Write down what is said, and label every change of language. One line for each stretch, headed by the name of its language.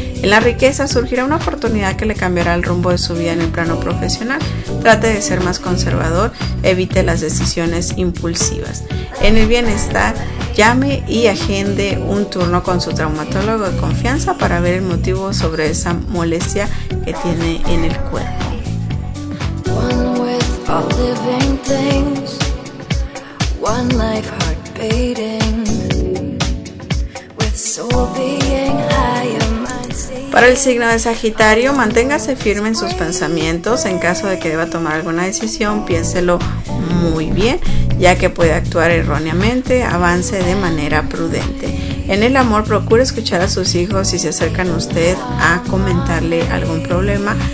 Spanish: En la riqueza, surgirá una oportunidad que le cambiará el rumbo de su vida en el plano profesional. Trate de ser más conservador, evite las decisiones impulsivas. En el bienestar, llame y agende un turno con su traumatólogo de confianza para ver el motivo sobre esa molestia que tiene en el cuerpo.
English: One with all living things, one life heart beating, with soul being high.
Spanish: Para el signo de Sagitario, manténgase firme en sus pensamientos. En caso de que deba tomar alguna decisión, piénselo muy bien, ya que puede actuar erróneamente. Avance de manera prudente. En el amor, procure escuchar a sus hijos si se acercan a usted a comentarle algún problema.